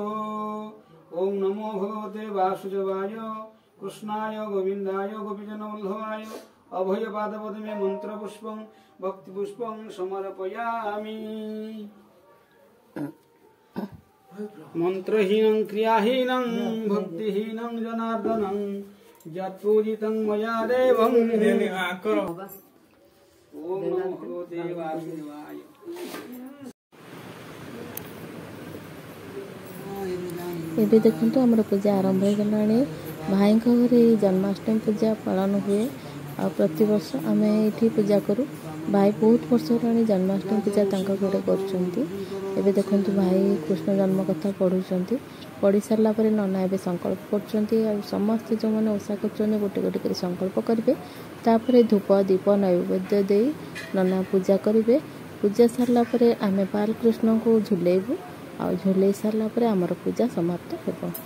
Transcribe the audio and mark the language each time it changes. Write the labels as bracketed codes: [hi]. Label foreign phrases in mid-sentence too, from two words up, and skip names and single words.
[sa] ओम नमो भगवते वासुदेवाय कृष्णाय गोविंदाय गोपीजन वल्लभाय अभय पादपद्मे मंत्र पुष्पं भक्ति पुष्पं समर्पयामि। मंत्रहीनं क्रियाहीनं भक्तिहीनं जनार्दनं यत्पूजितं मया देवं। ओम नमो भगवते वासुदेवाय। [or] ଏବେ ଦେଖନ୍ତୁ ଆମର ପୂଜା ଆରମ୍ଭ ହୋଇଗଲାଣି। ଭାଇଙ୍କ ଘରେ ଏହି ଜନ୍ମାଷ୍ଟମୀ ପୂଜା ପାଳନ ହୁଏ ଆଉ ପ୍ରତିବର୍ଷ ଆମେ ଏଇଠି ପୂଜା କରୁ। ଭାଇ ବହୁତ ବର୍ଷ ହେଲାଣି ଜନ୍ମାଷ୍ଟମୀ ପୂଜା ତାଙ୍କ ଘରେ କରୁଛନ୍ତି। ଏବେ ଦେଖନ୍ତୁ ଭାଇ କୃଷ୍ଣ ଜନ୍ମ କଥା ପଢ଼ୁଛନ୍ତି। ପଢ଼ି ସାରିଲା ପରେ ନନା ଏବେ ସଂକଳ୍ପ କରୁଛନ୍ତି ଆଉ ସମସ୍ତେ ଯେଉଁମାନେ ଓଷା କରୁଛନ୍ତି ଗୋଟେ ଗୋଟେ କରି ସଂକଳ୍ପ କରିବେ। ତାପରେ ଧୂପ ଦୀପ ନୈବେଦ୍ୟ ଦେଇ ନନା ପୂଜା କରିବେ। ପୂଜା ସାରିଲା ପରେ ଆମେ ବାଲକୃଷ୍ଣଙ୍କୁ ଝୁଲେଇବୁ ଆଉ ଝୁଲେଇ ସାରିଲା ପରେ ଆମର ପୂଜା ସମାପ୍ତ ହେବ।